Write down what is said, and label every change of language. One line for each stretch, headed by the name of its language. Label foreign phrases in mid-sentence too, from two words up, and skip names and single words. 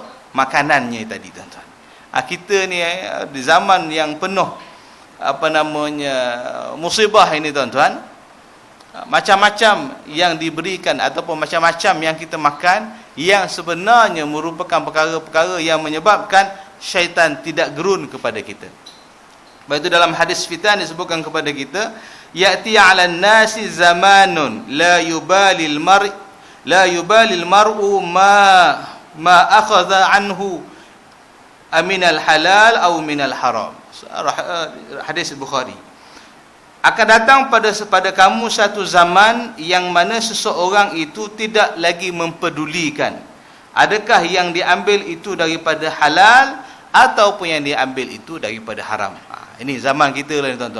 Malay: Makanannya tadi, tuan-tuan. Kita ni di zaman yang penuh musibah ini, tuan-tuan, macam-macam yang diberikan ataupun macam-macam yang kita makan, yang sebenarnya merupakan perkara-perkara yang menyebabkan syaitan tidak gerun kepada kita. Baik, itu dalam hadis fitan disebutkan kepada kita,
Arabic: يأتي على الناس زمان لا يبالي المرء ما أخذ منه أمن الحلال أم من الحرام.
Malay: Hadis Bukhari. Akan datang pada kamu satu zaman yang mana seseorang itu tidak lagi mempedulikan adakah yang diambil itu daripada halal ataupun yang diambil itu daripada haram. Ini zaman kita lah, tuan-tuan.